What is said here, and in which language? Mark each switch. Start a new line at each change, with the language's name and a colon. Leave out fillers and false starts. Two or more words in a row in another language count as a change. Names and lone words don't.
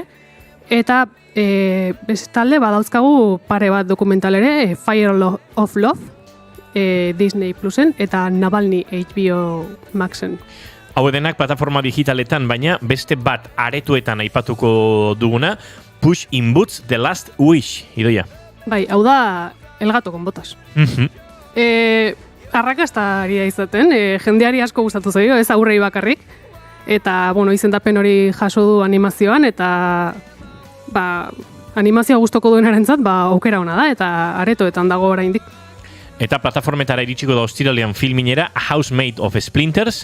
Basque: Eta bestalde badauzkagu pare bat dokumental ere, Fire of Love Disney Plusen eta Navalny HBO Maxen. Hau denak plataforma digitaletan, baina beste bat aretuetan aipatuko duguna, Puss in Boots The Last Wish, idoia. Bai, hau da El gato con botas. Arrakastaria izaten, jendeari asko gustatu zaio, ez aurrei bakarrik. Eta, bueno, izendapen hori jaso du animazioan, eta animazioa gustoko duenarentzat, aukera ona da, eta aretoetan dago oraindik. Eta plataformetara iritsiko da ostiralean filminera, A House Made of Splinters.